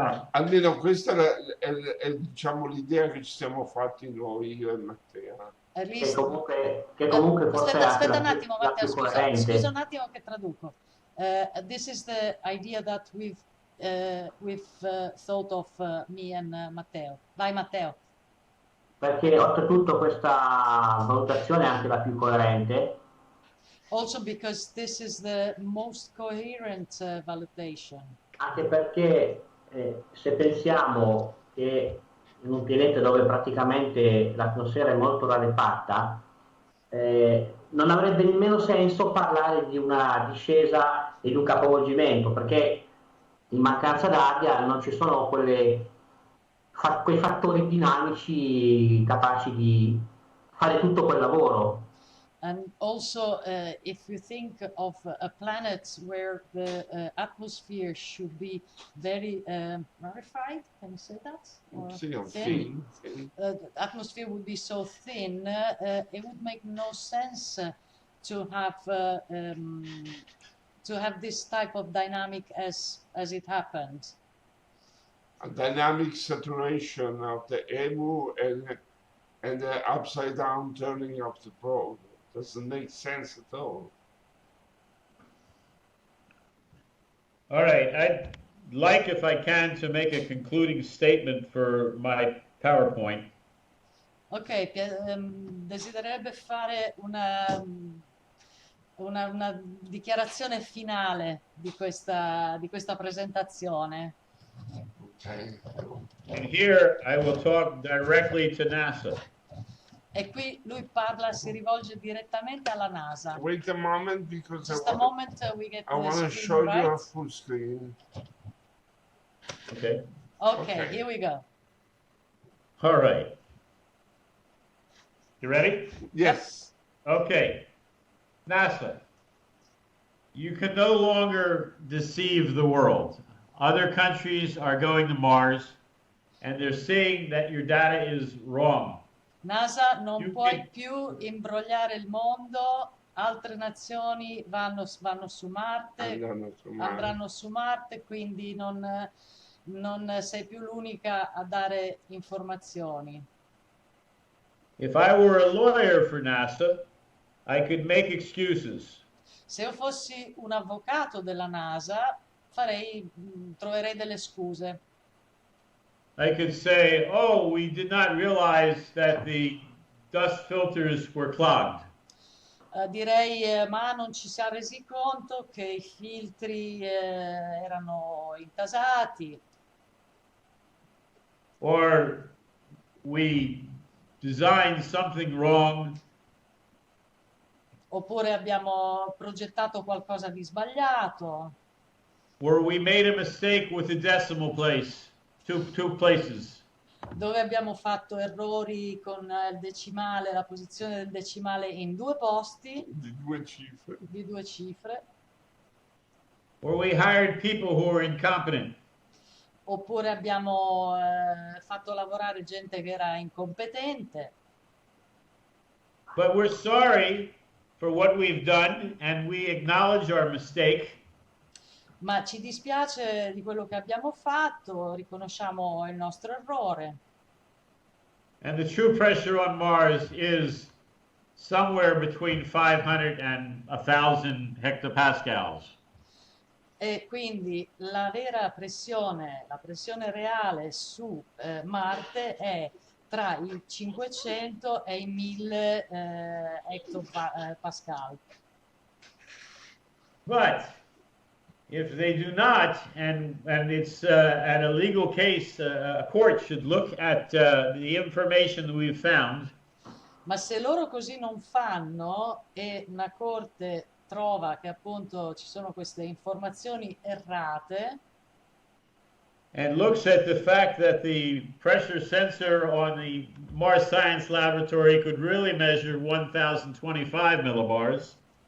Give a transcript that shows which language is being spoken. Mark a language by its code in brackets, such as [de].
[it] Almeno questa è diciamo l'idea che ci siamo fatti noi, io e Matteo. Che comunque forse aspetta un attimo, Matteo, scusa un attimo che traduco. [en] This is the idea that we've thought of me and Matteo. [it] Vai Matteo. Perché oltretutto questa valutazione è anche la più coerente. [en] Also because this is the most coherent valuation. [it] Anche perché se pensiamo che in un pianeta dove praticamente l'atmosfera è molto rarefatta, non avrebbe nemmeno senso parlare di una discesa e di un capovolgimento, perché in mancanza d'aria non ci sono quei fattori dinamici capaci di fare tutto quel lavoro. [en] And also, if you think of a planet where the atmosphere should be very rarefied, can you say that? Or thin? The atmosphere would be so thin, it would make no sense to have this type of dynamic as it happened. A dynamic saturation of the EMU and the upside down turning of the probe. Doesn't make sense at all. All right, I'd like, if I can, to make a concluding statement for my PowerPoint. [it] Ok, desidererebbe fare una dichiarazione finale di questa presentazione. [en] Okay. And here I will talk directly to NASA. [it] E qui lui si rivolge direttamente alla NASA. [en] Wait a moment, because Just a moment, we get I want to show you a full screen. Okay. Okay, here we go. All right. You ready? Yes. Okay, NASA, you can no longer deceive the world. Other countries are going to Mars, and they're saying that your data is wrong. [it] NASA, non puoi più imbrogliare il mondo, altre nazioni vanno su Marte, andranno su Marte, quindi non sei più l'unica a dare informazioni. [en] If I were a lawyer for NASA, I could make excuses. [it] Se io fossi un avvocato della NASA, troverei delle scuse. [en] I could say, oh, we did not realize that the dust filters were clogged. [it] Direi, ma non ci siamo resi conto che i filtri erano intasati. [en] Or we designed something wrong. [it] Oppure abbiamo progettato qualcosa di sbagliato. [en] Or we made a mistake with the decimal place, two places. [it] Dove abbiamo fatto errori con il decimale, la posizione del decimale in 2 posti. Di 2 cifre. Di 2 cifre. [en] Or we hired people who were incompetent. [it] Oppure abbiamo fatto lavorare gente che era incompetente. [en] But we're sorry for what we've done and we acknowledge our mistake. [it] Ma ci dispiace di quello che abbiamo fatto, riconosciamo il nostro errore. [en] And the true pressure on Mars is somewhere between 500 and 1,000 hectopascals. [it] E quindi la vera pressione, la pressione reale su Marte è tra i 500 e i 1000 hectopascal. [en] But if they do not, and it's an illegal case, a court should look at the information that we've found. [it] Ma se loro così non fanno e una corte trova che appunto ci sono queste informazioni errate, [en] and looks at the fact that the pressure sensor on the Mars Science Laboratory could really measure 1,025 millibars.